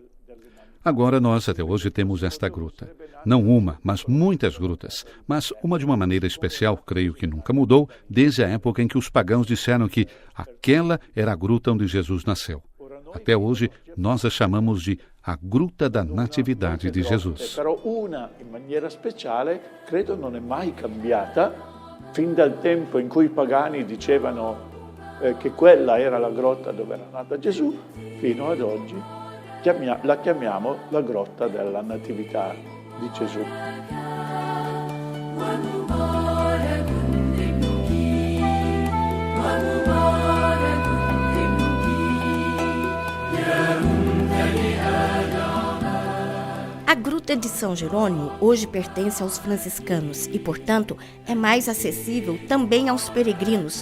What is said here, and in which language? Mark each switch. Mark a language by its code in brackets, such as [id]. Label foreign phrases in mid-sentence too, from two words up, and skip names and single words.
[pt] Agora nós até hoje temos esta gruta. Não uma, mas muitas grutas. Mas uma de uma maneira especial, creio que nunca mudou, desde a época em que os pagãos disseram que aquela era a gruta onde Jesus nasceu. Até hoje, nós a chamamos de a Gruta da Natividade de Jesus. [it] Però una, in maniera speciale, credo non è mai cambiata, fin dal tempo in cui i pagani dicevano che quella era la grotta dove era nato Gesù, fino ad oggi la chiamiamo la Grotta della Natività di Gesù. [pt] A Gruta de São Jerônimo hoje pertence aos franciscanos e, portanto, é mais acessível também aos peregrinos.